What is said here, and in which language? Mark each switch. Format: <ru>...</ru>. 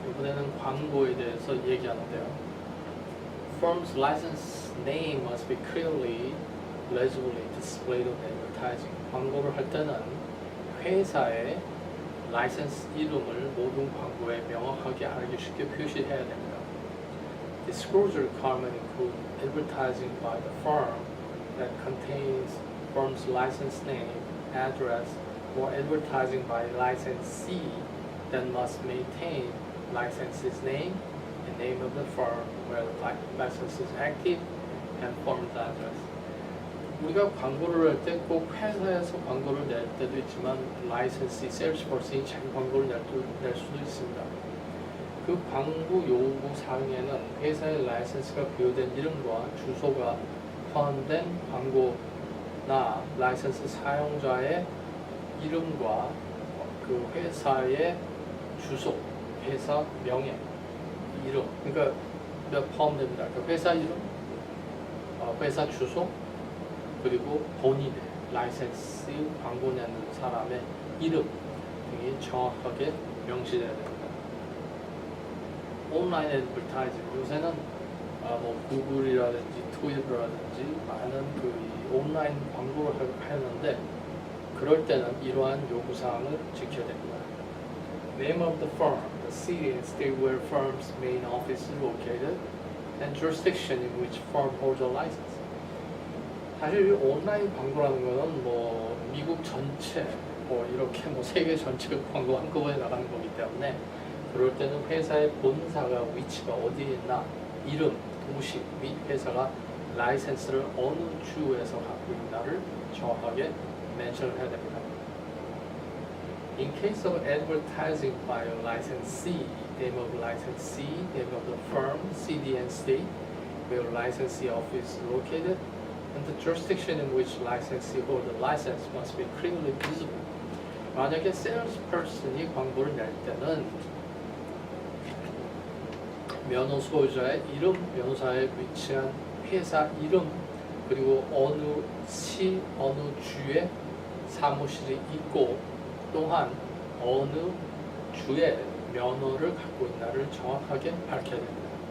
<ko>이번에는 광고에 대해서 얘기하는데요.</ko> <en>Firm's license name must be clearly, legibly displayed on advertising.</en> <ko>광고를 할 때는 회사의 라이센스 이름을 모든 광고에 명확하게 알기 쉽게 표시해야 됩니다.</ko> <en>Disclosure requirements include advertising by the firm that contains firm's license name, address, or advertising by licensee that must maintain licensee's name and name of the firm where the license is active and firm's address.</en> <ko>우리가 광고를 할 때 꼭 회사에서 광고를 낼 때도 있지만 라이센시, 세일즈퍼슨이 자기 광고를 낼 수도 있습니다. 그 광고 요구 사항에는 회사의 라이센스가 부여된 이름과 주소가 포함된 광고나 라이센스 사용자의 이름과 그 회사의 주소, 회사 명예, 이름, 그러니까 포함됩니다. 그 회사 이름, 회사 주소, 그리고 본인의 라이센스 광고 내는 사람의 이름 등이 정확하게 명시되어야 됩니다. 온라인 애드버타이징 요새는 뭐 구글이라든지 트위터라든지 많은 온라인 광고를 하는데 그럴 때는 이러한 요구사항을 지켜야 됩니다.</ko> <en>Name of the firm, the city and state where firm's main office is located, and jurisdiction in which firm holds a license.</en> <ko>사실 이 온라인 광고라는 거는 뭐 미국 전체 뭐 이렇게 뭐 세계 전체 광고 한꺼번에 나가는 거기 때문에 그럴 때는 회사의 본사가 위치가 어디에 있나, 이름, 도시 및 회사가 라이센스를 어느 주에서 갖고 있나를 정확하게 멘션을 해야 됩니다.</ko> <en>In case of advertising by a licensee, name of licensee, name of the firm, CD and state, where licensee office is located, and the jurisdiction in which licensee hold the license must be clearly visible.</en> <ko>만약에 salesperson이 광고를 낼 때는 면허 소유자의 이름, 면허사에 위치한 회사 이름, 그리고 어느 시, 어느 주에 사무실이 있고 또한 어느 주에 면허를 갖고 있나를 정확하게 밝혀야 됩니다.</ko>